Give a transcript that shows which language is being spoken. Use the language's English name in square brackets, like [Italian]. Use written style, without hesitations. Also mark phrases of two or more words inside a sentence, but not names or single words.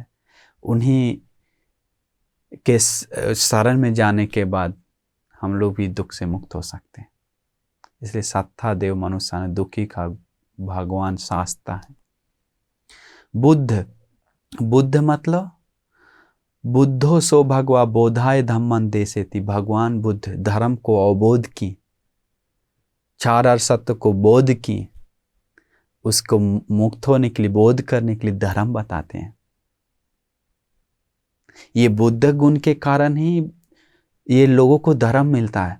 [Hindi] उन्हीं के शरण में जाने के बाद हम लोग भी दुख से मुक्त हो सकते हैं। इसलिए [Pali] सत्था देव मनुष्याना, [Hindi] दुखी का भगवान शास्त्रा है। [Pali] बुद्ध, बुद्ध मतलब बुद्धो सो भगवा बोधाय धम्मं देसेति। [Hindi] भगवान बुद्ध धर्म को अवबोध की, 4 आर सत्य को बोध की, उसको मुक्त होने के लिए, बोध करने के लिए धर्म बताते हैं। ये बुद्ध गुण के कारण ही ये लोगों को धर्म मिलता है।